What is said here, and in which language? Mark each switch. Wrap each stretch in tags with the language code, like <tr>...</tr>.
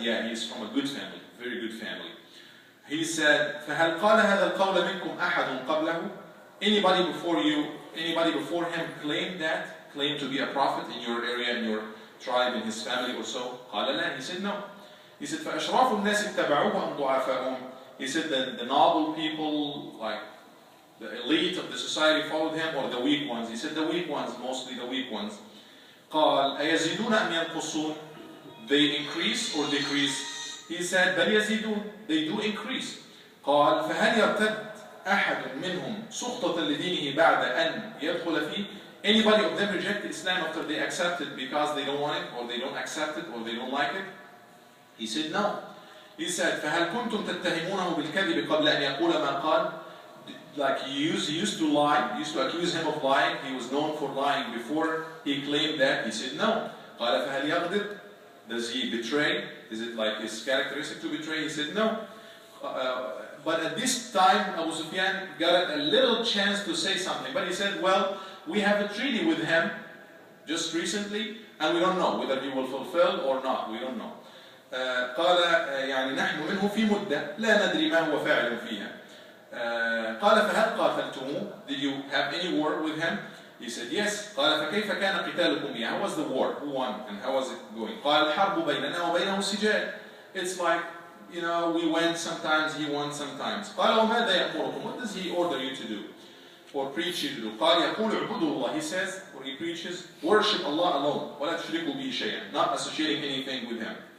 <en>Yeah, he is from a good family, very good family. He said,</en> <ar>فهل قال هذا القول منكم أحد قبله?</ar> <en>Anybody before him claimed to be a prophet in your area, in your tribe, in his family or so?</en> <ar>قال لا.</ar> <en>He said no. He said</en> <ar>فأشراف الناس اتبعوه أم ضعفاؤهم?</ar> <en>He said that the noble people, like the elite of the society, followed him, or the weak ones? He said the weak ones, mostly the weak ones.</en> <ar>قال أيزيدون أم ينقصون?</ar> <en>They increase or decrease? He said</en> <ar>بل يزيدون,</ar> <en>they do increase.</en> <ar>قال فهل يرتد أحد منهم سخطة لدينه بعد أن يدخل فيه?</ar> <en>Anybody of them reject Islam after they accept it because they don't want it, or they don't accept it, or they don't like it? He said no. He said,</en> <ar>فهل كنتم تتهمونه بالكذب قبل أن يقول ما قال?</ar> <en>Like he used to lie, used to accuse him of lying. He was known for lying before he claimed that. He said no.</en> <ar>قال فهل يغدر?</ar> <en>Does he betray? Is it like his characteristic to betray? He said no. But at this time, Abu Sufyan got a little chance to say something. But he said, well, we have a treaty with him just recently, and we don't know whether he will fulfill or not. We don't know.</en> <ar>قال يعني نحن منه في مدة لا ندري ما هو فاعل فيها. قال فهل قاتلتموه?</ar> <en>Did you have any war with him? He said yes.</en> <ar>قال فكيف كان قتالكم إياه?</ar> <en>How was the war? Who won and how was it going?</en> <ar>قال الحرب بيننا وبينه سجال.</ar> <en>It's like, you know, we went sometimes, he won sometimes.</en> <ar>قال وماذا يأمركم?</ar> <en>What does he order you to do? Or preach you to do?</en> <ar>قال يقول اعبدوا الله.</ar> <en>He says, or he preaches, worship Allah alone.</en> <ar>ولا تشركوا به شيئا.</ar> <en>Not associating anything with him.</en>